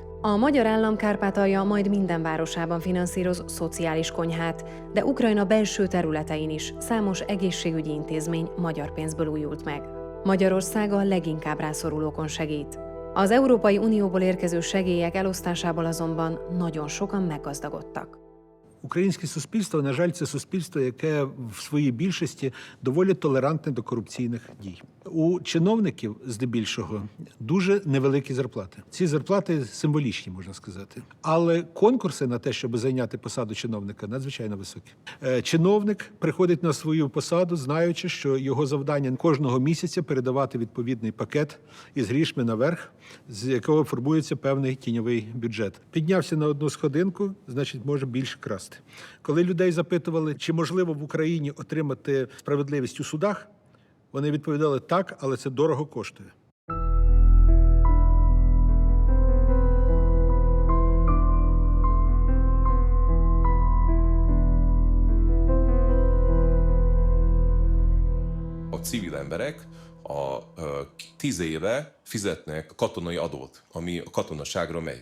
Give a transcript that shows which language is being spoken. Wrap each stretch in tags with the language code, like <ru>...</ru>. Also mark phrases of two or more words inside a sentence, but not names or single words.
<hu>A magyar állam Kárpátalja majd minden városában finanszíroz szociális konyhát, de Ukrajna belső területein is számos egészségügyi intézmény magyar pénzből újult meg. Magyarország a leginkább rászorulókon segít. Az Európai Unióból érkező segélyek elosztásából azonban nagyon sokan meggazdagodtak.</hu> <uk>Українське суспільство, на жаль, це суспільство, яке в своїй більшості доволі толерантне до корупційних дій. У чиновників, здебільшого, дуже невеликі зарплати. Ці зарплати символічні, можна сказати. Але конкурси на те, щоб зайняти посаду чиновника, надзвичайно високі. Чиновник приходить на свою посаду, знаючи, що його завдання кожного місяця передавати відповідний пакет із грішми наверх, з якого формується певний тіньовий бюджет. Піднявся на одну сходинку, значить, може більше красти. Коли людей запитували, чи можливо в Україні отримати справедливість у судах, вони відповідали так, але це дорого коштує.</uk> <hu>A civil emberek 10 éve fizetnek katonai adót, ami a katonaságra megy.</hu>